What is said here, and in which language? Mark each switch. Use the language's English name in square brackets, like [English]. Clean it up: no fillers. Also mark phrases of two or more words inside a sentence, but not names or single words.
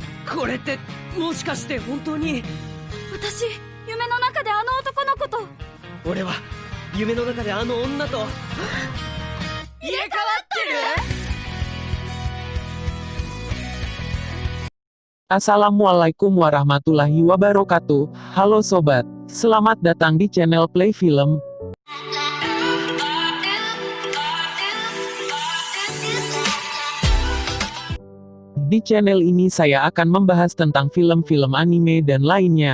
[Japanese] これってもしかして本当に。私、夢の中であの男の子と。俺は夢の中であの女と入れ替わってる。 [Arabic] السلام عليكم ورحمة الله وبركاته. [Indonesian] Halo sobat, selamat datang di channel Play Film. Di channel ini saya akan membahas tentang film-film anime dan lainnya.